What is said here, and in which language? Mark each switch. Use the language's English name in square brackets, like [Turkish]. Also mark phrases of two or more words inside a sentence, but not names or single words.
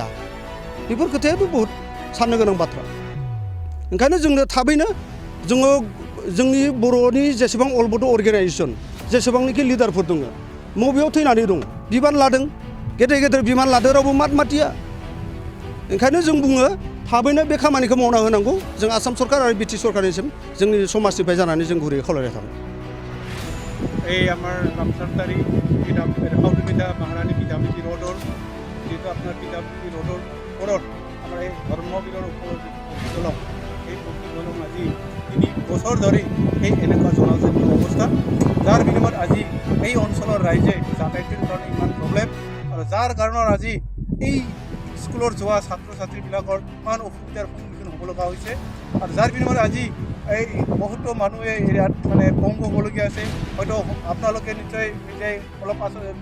[Bodo] बेफोर खोथायाथ' बहुत साननो गोनां बाथ्रा। ओंखायनो जोंनो थाबैनो जोङो जोंनि बर'नि जेसेबां अल बड' अर्गेनाइजेसन जेसेबांनाखि लिडारफोर दङ बबेयाव थैनानै दङ, बिबान लादों, गेदेर बिबान लादों, रावबो माथिया। ओंखायनो जों बुङो थाबैनो बे खामानिखौ मावना होनांगौ। जों आसाम सरकार आरो बिटि सरकारनिसिम जोंनि समाजनिफ्राय जानानै जों गुरैयै खावलायनाय थाबाय। [Assamese] এই আমাৰ ৰামচাটাৰী হাউলিপিঠা মহাৰাণী পিঠামিতি ৰোডৰ যিহেতু আপোনাৰ পিঠামিতি ৰোডৰ ওপৰত আমাৰ এই ধৰ্মবীৰৰ ওপৰত দলং, এই দলং আজি 3 বছৰ ধৰি এই এনেকুৱা জনজাতীয় অৱস্থা, যাৰ বিনিময়ত আজি এই অঞ্চলৰ ৰাইজে যাতায়াতৰ কাৰণে ইমান প্ৰব্লেম আৰু যাৰ কাৰণত আজি এই স্কুলৰ যোৱা ছাত্ৰ ছাত্ৰীবিলাকৰ ইমান অসুবিধাৰ সন্মুখীন হ'ব লগা হৈছে আৰু যাৰ বিনিময়ত আজি এই বহুতো মানুহে ইয়াত মানে পংগু হ'বলগীয়া আছে হয়তো আপোনালোকে নিশ্চয় নিজে অলপ পাছত